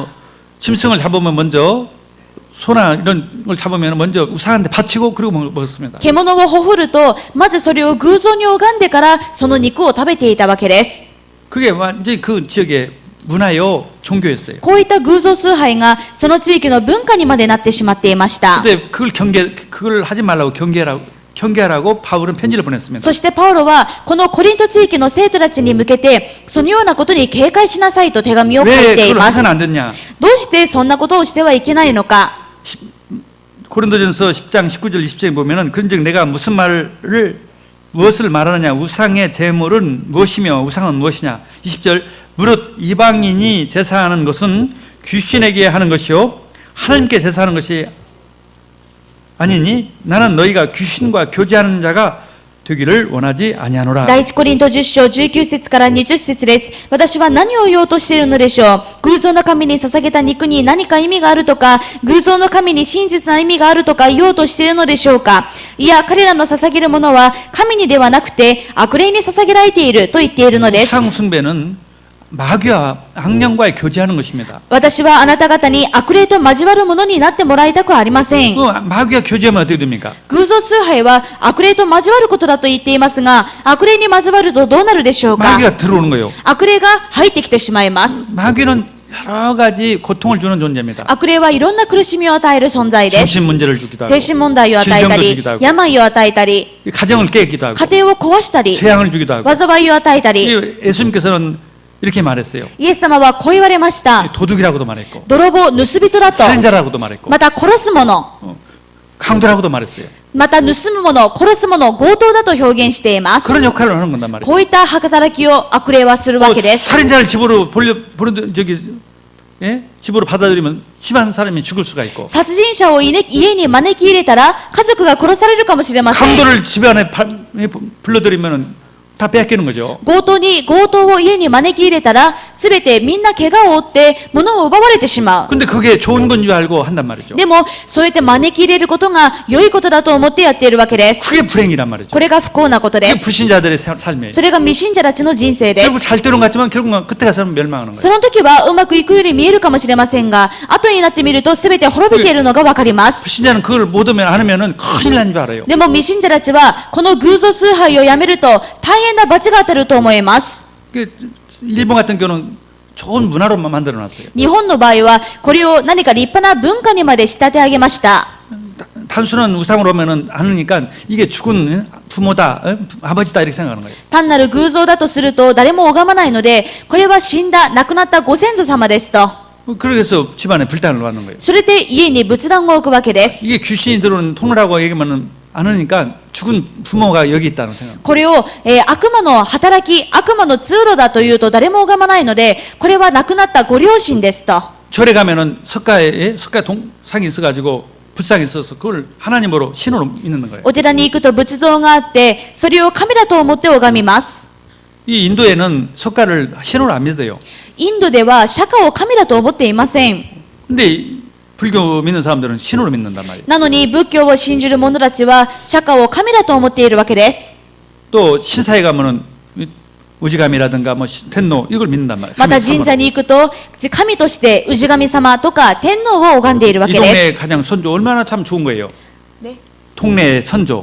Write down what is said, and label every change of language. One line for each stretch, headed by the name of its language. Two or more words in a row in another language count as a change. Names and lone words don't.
Korean: 짐승을 잡으면 먼저 소나 이런 걸 잡으면 먼저 우상한테 바치고 그리고 먹었습니다.
Japanese: 獣をほふると、まずそれを偶像に拝んでからその肉を食べていたわけです。
Korean: 그게 완전히 그 지역의 문화요 종교였어요.
Japanese: こういった偶像崇拝がその地域の文化にまでなってしまっていました。
Korean: 근데 그걸 하지 말라고 경계하라고 바울은 편지를 보냈습니다.
Japanese: そしてパウロはこのコリント地域の生徒たちに向けてそのようなことに警戒しなさいと手紙を書
Korean: 왜
Japanese: いてい
Korean: 그걸
Japanese: ます。
Korean: 해서는 안 됐냐?
Japanese: どうしてそんなことをしてはいけないのか。
Korean: 고린도전서 10장 19절 20절에 보면은 그런즉 내가 무엇을 말하느냐? 우상의 제물은 무엇이며 우상은 무엇이냐? 20절 무릇 이방인이 제사하는 것은 귀신에게 하는 것이요 하나님께 제사하는 것이 아니니 나는 너희가 귀신과 교제하는 자가 되기를 원하지 아니하노라.
Japanese: 第一コリント10章19節から20節です。私は何を言おうとしているのでしょう。偶像の神に捧げた肉に何か意味があるとか、偶像の神に真実な意味があるとか言おうとしているのでしょうか。いや、彼らの捧げるものは神にではなくて悪霊に捧げられていると言っているのです。
Korean: 우상 숭배는 마귀와 악령과의 교제하는 것입니다.
Japanese: 私はあなた方に悪霊と交わるものになってもらいたくありません。
Korean: 그 마귀와 교제하면 어떻게 됩니까?
Japanese: 偶像崇拝は悪霊と交わることだと言っていますが、悪霊に交わるとどうなるでしょうか。
Korean: 마귀가 들어오는 거예요.
Japanese: 悪霊が入ってきてしまいます。
Korean: 마귀는 여러 가지 고통을 주는 존재입니다.
Japanese: 悪霊はいろんな苦しみを与える存在です。
Korean: 정신 문제를 주기도 하고
Japanese: 精神問題を与えた
Korean: 질병도
Japanese: り
Korean: 주기도 하고 、
Japanese: 病を与えたり、
Korean: 가정을 깨기도 하고
Japanese: 家庭を壊したり、
Korean: 재앙을 주기도 하고
Japanese: 災いを与えたり、
Korean: 예수님께서는 이렇게 말했어요.
Japanese: イエス様はこう言われました。
Korean: 도둑이라고도 말했고
Japanese: 泥棒、盗人だと、
Korean: 살인자라고도 말했고
Japanese: また殺す者、
Korean: 강도라고도 말했어요.
Japanese: また盗む者、殺す者、強盗だと表現しています。
Korean: 그런 역할을 하는 건단 말이에요.
Japanese: こういった働きを悪霊はするわけです。
Korean: 살인자를 집으로 집으로 받아들이면 집안 사람이 죽을 수가 있고
Japanese: 殺人者を家に招き入れたら家族が殺されるかもしれません。
Korean: 강도를 집안에 불러들이면 다 빼앗기는 거죠.
Japanese: 強盗を家に招き入れたら、すべてみんな怪我を負って物を奪われてしまう。
Korean: 근데 그게 좋은 건 줄 알고 한단 말이죠.
Japanese: でも、そうやって招き入れることが良いことだと思ってやっているわけです。
Korean: 그게 불행이란 말이죠.
Japanese: これが不幸なことで
Korean: 그게
Japanese: す。
Korean: 불신자들의 삶이에요.
Japanese: それが未信者たちの人生で
Korean: 결국
Japanese: す。
Korean: 잘 되는 것 같지만 결국은 끝에 가서는 멸망하는
Japanese: そ
Korean: 거예요.
Japanese: の時はうまくいくように見えるかもしれませんが、後になってみるとすべて滅びているのがわかります。
Korean: 불신자는 그걸 못 하면 안 하면은 큰일 난 줄 알아요.
Japanese: でも未信者たちは、この偶像崇拝をやめると大変な罰が当たると思います。
Korean: 일본 같은 경우는 좋은 문화로 만들어 놨어요.
Japanese: 日本の場合は、これを何か立派な文化にまで仕立て上げました。
Korean: 단순한 우상으로 하면은 안 하니까 이게 죽은 부모다, 아버지다 이렇게 생각하는 거예요.
Japanese: 単なる偶像だとすると誰も拝まないので、これは死んだ、亡くなったご先祖様ですと。
Korean: 그래서 집안에 불단을 놓는 거예요.
Japanese: それで家に仏壇を置くわけです。
Korean: 이게 귀신이 들어오는 통로라고 얘기하면은 안 하니까 죽은 부모가 여기 있다는 생각.
Japanese: これを、悪魔の働き、悪魔の通路だというと誰も拝まないので、これは亡くなったご両親ですと。
Korean: 절에 가면은 석가에 동상이 있어가지고 불상이 있어서 그걸 하나님으로 신으로 믿는 거예요.
Japanese: お寺に行くと仏像があって、それを神だと思って拝みます。
Korean: 이 인도에는 석가를 신으로 안 믿어요.
Japanese: インドでは釈迦を神だと思っていません。
Korean: 근데 불교 믿는 사람들은 신으로 믿는단 말이에요.
Japanese: なのに仏教を信じる者たちは釈迦を神だと思っているわけです。
Korean: 또 신사에 가면은 우지감이라든가 뭐天皇 이걸 믿는단 말이에요.
Japanese: また神社に行くと、神として氏神様とか天皇を拝んでいるわ
Korean: 이
Japanese: けで
Korean: 동네
Japanese: す。
Korean: 가장 선조 얼마나 참 좋은 거예요.
Japanese: ね
Korean: 동네 선조